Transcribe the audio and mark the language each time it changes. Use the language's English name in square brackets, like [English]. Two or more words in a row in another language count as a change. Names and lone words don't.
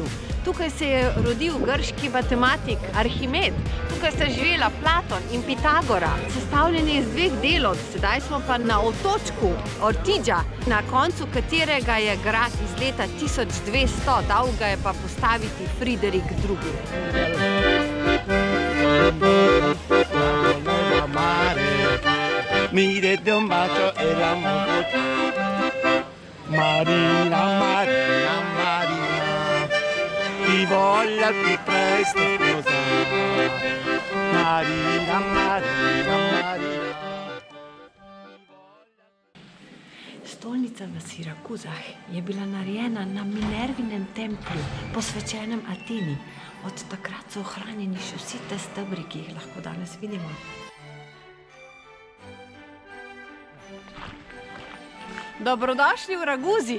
[Slovenian] Tukaj se je rodil grški matematik Arhimed. Tukaj sta živela Platon in Pitagora, sestavljeni iz dveh delov. Sedaj smo pa na otočku Ortigia, na koncu katerega je grad iz leta 1200, dal ga je pa postaviti Friderik II. [Italian] Marina, Marina, Marina, ti voglio al più presto sposare. Marina, Marina, Marina. [Slovenian] Stolnica v Sirakuzah je bila narejena na Minervinem templju, posvečenem Ateni. Od takrat so ohranjeni še vsi te stebri, ki jih lahko danes vidimo. Dobrodošli v Raguzi.